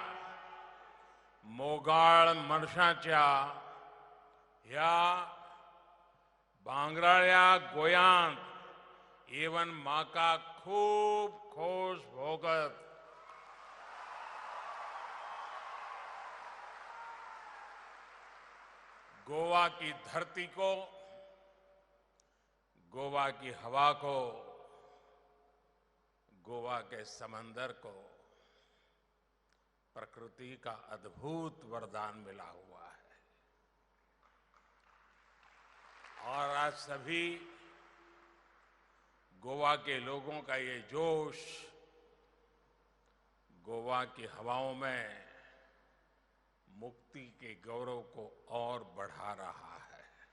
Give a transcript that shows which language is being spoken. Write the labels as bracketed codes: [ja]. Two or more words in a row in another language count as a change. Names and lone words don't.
[kok] मोगाळ मनशाच्या ह्या भांगराळ्या गोयांत येवन म्हाका खूब खोश भोगत [hi] गोवा की धरती को, गोवा की हवा को, गोवा के समंदर को प्रकृति का अद्भुत वरदान मिला हुआ है। और आज सभी गोवा के लोगों का ये जोश गोवा की हवाओं में मुक्ति के गौरव को और बढ़ा रहा है।